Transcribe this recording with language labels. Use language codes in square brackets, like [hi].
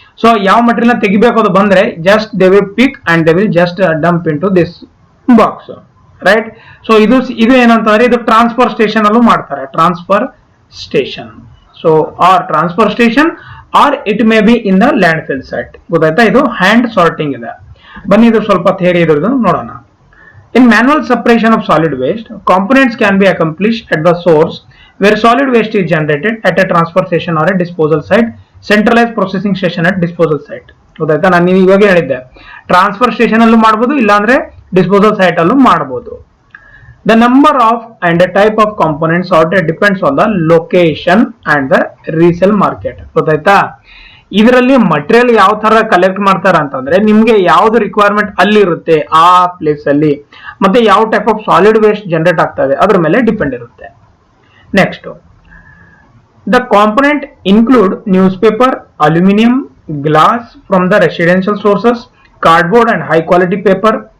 [en] so [kn] ಯಾವ material ನ ತೆಗಿಬೇಕು ಅದು ಬಂದ್ರೆ [en] Just they will pick and they will just dump into this box, right. [kn] So ಇದು ಏನಂತಂದ್ರೆ ಇದು ಟ್ರಾನ್ಸ್ಫರ್ ಸ್ಟೇಷನ್ ಅಲ್ಲೂ ಮಾಡ್ತಾರೆ, transfer station. [en] So or transfer station or it may be in the landfill site. [kn] ಗೊತ್ತಾಯ್ತಾ, ಇದು hand sorting ಇದೆ. ಬನ್ನಿ ಇದು ಸ್ವಲ್ಪ ಥಿಯರಿ ಇದ್ರದ್ದು ನೋಡೋಣ. [en] In manual separation of solid waste, components can be accomplished at the source where solid waste is generated at a transfer station or a disposal site, centralized processing station at disposal site. [kn] ಗೊತ್ತಾಯ್ತಾ, ನಾನು ಇವಾಗ ಹೇಳಿದ್ದೆ transfer station ಅಲ್ಲೂ ಮಾಡಬಹುದು, ಇಲ್ಲಾಂದ್ರೆ disposal site ಅಲ್ಲೂ ಮಾಡಬಹುದು. [en] The number of and the type of components sorted depends on the location and the resale market. [kn] ಗೊತ್ತಾಯ್ತಾ, ಇದರಲ್ಲಿ ಮಟೀರಿಯಲ್ ಯಾವ ತರ ಕಲೆಕ್ಟ್ ಮಾಡ್ತಾರ ಅಂತಂದ್ರೆ ನಿಮ್ಗೆ ಯಾವ್ದು ರಿಕ್ವೈರ್ಮೆಂಟ್ ಅಲ್ಲಿ ಇರುತ್ತೆ ಆ ಪ್ಲೇಸ್ ಅಲ್ಲಿ, ಮತ್ತೆ ಯಾವ type of solid waste generate ಆಗ್ತಾ ಇದೆ ಅದ್ರ ಮೇಲೆ ಡಿಪೆಂಡ್ ಇರುತ್ತೆ. [en] Next, the component include news paper, aluminium, glass from the residential sources, cardboard and high quality paper.